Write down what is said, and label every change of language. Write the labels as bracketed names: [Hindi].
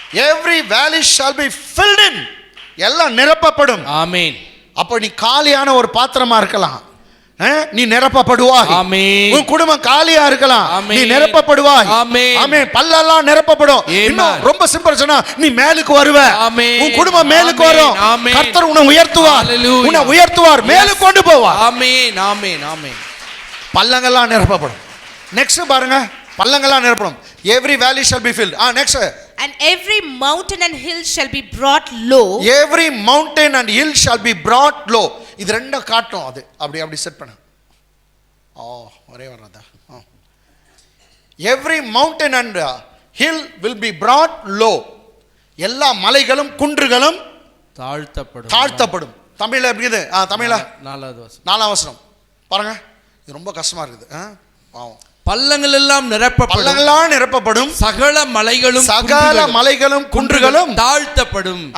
[English] Every valley shall be filled in. [Tamil] எல்லாம் நிரப்பப்படும். ஆமென். அப்ப நீ காலியான ஒரு பாத்திரமா இருக்கலாம், நீ நிரப்பப்படுவாய். ஆமென். உன் குடும்பம் காலியா இருக்கலாம், நீ நிரப்பப்படுவாய். ஆமென். ஆமென். பல்லெல்லாம் நிரப்பப்படும். இன்னும் ரொம்ப சிம்பிள் சொன்னா, நீ மேலுக்கு வருவ. உன் குடும்பம் மேலுக்கு வரும். கர்த்தர் உன்னை உயர்த்துவார், உன்னை உயர்த்துவார், மேலுக்கு கொண்டு போவார். ஆமென், ஆமென், ஆமென். பள்ளங்கள்லாம் நிரப்பப்படும். நெக்ஸ்ட் பாருங்க, பள்ளங்கள்லாம் நிரப்படும். [English] Every valley shall be filled. Next. And every mountain and hill shall be brought low. Every mountain and hill shall be brought low. [Tamil] இது ரெண்டும் காட்டும். அது அப்படி செட் பண்ணு. ஒரே வரதா. [English] Every mountain and hill will be brought low. [Tamil] எல்லா மலைகளும் குன்றுகளும் தாழ்த்தப்படும். தமிழ்ல எப்படி இது? தமிழ்ல 4ஆம் வசனம் பாருங்க. இது ரொம்ப கஷ்டமா இருக்குது. பள்ளங்கள் எல்லாம் நிரப்பப்படும், சகல மலைகளும் குன்றுகளும் தாழ்த்தப்படும்.